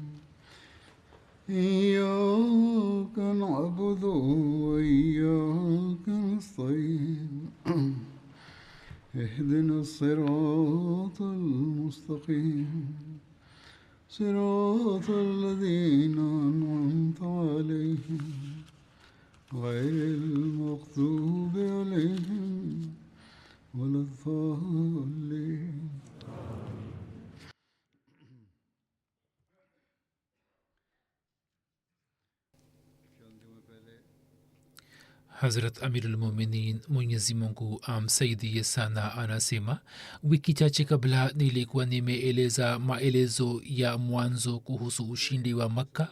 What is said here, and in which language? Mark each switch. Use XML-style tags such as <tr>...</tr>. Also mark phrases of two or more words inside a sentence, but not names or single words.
<ar>إياك نعبد وإياك نستعين اهدنا الصراط المستقيم صراط الذين أنعمت عليهم غير المغضوب عليهم ولا الضالين.</ar> <sw>Hazrat Amirul Mominin Mwenyezi Mungu amsaidie sana anasema, wiki chache kabla nilikuwa nimeeleza maelezo ya mwanzo kuhusu ushindi wa Makka.</sw>